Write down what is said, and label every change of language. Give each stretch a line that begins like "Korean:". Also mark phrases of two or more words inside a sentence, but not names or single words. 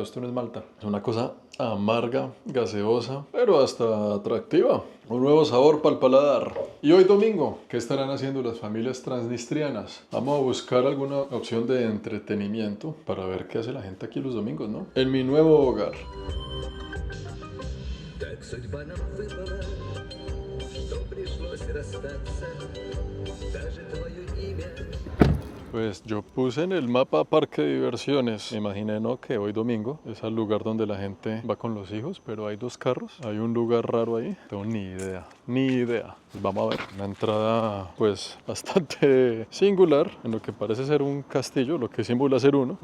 Spanish: Esto no es malta, es una cosa amarga, gaseosa, pero hasta atractiva. Un nuevo sabor para el paladar. Y hoy domingo, ¿qué estarán haciendo las familias transnistrianas? Vamos a buscar alguna opción de entretenimiento para ver qué hace la gente aquí los domingos, ¿no? En mi nuevo hogar.
Russian: Так судьба нам выбрала, что пришлось расстаться, даже твое имя.
Spanish: Pues yo puse en el mapa parque de diversiones. Me imaginé, ¿no? Que hoy domingo es el lugar donde la gente va con los hijos, pero hay dos carros. Hay un lugar raro ahí. Tengo ni idea, ni idea. Pues vamos a ver. Una entrada, pues, bastante singular, en lo que parece ser un castillo, lo que simula ser uno.